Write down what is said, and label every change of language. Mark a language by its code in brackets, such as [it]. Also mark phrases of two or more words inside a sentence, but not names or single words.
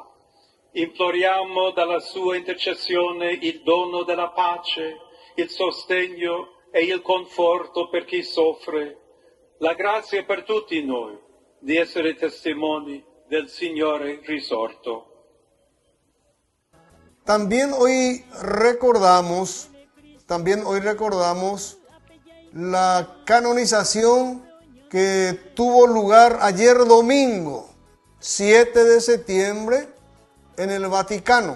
[it] Imploriamo dalla sua intercessione il dono della pace, il sostegno e il conforto per chi soffre, la grazia per tutti noi di essere testimoni del Signore risorto. [es] También hoy recordamos la canonización que tuvo lugar ayer domingo, 7 de septiembre, en el Vaticano.